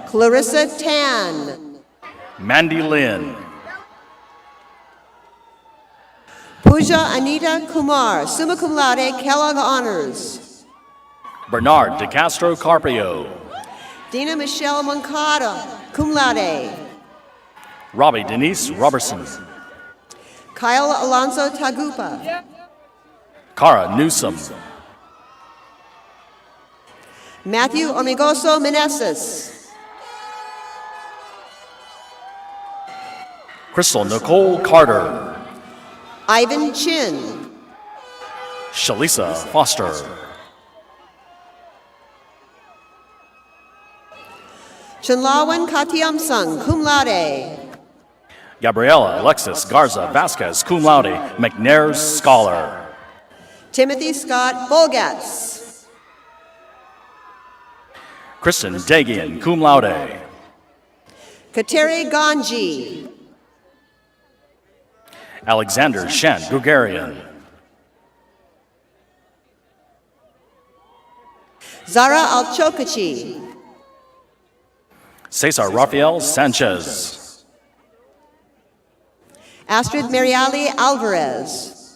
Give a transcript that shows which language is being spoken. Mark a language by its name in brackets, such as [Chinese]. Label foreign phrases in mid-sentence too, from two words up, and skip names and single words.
[English] Clarissa Tan. Mandy Lynn. Pooja Anita Kumar, [Latin] summa cum laude, [English] Kellogg Honors. Bernard De Castro Carpio. Dina Michelle Moncada, [Latin] cum laude. [English] Robbie Denise Robertson. Kyle Alonso Tagupa. Cara Newsom. Matthew Ormigoso Meneses. Crystal Nicole Carter. Ivan Chin. Shalisa Foster. Chunlawan Katiamsung, [Latin] cum laude. [English] Gabriela Alexis Garza Vasquez, [Latin] cum laude, [English] McNair Scholar. Timothy Scott Bolgatz. Kristen Dagian, [Latin] cum laude. [English] Katere Ganji. Alexander Shen Gregarian. Zara Alchokachi. Cesar Rafael Sanchez. Astrid Mariali Alvarez.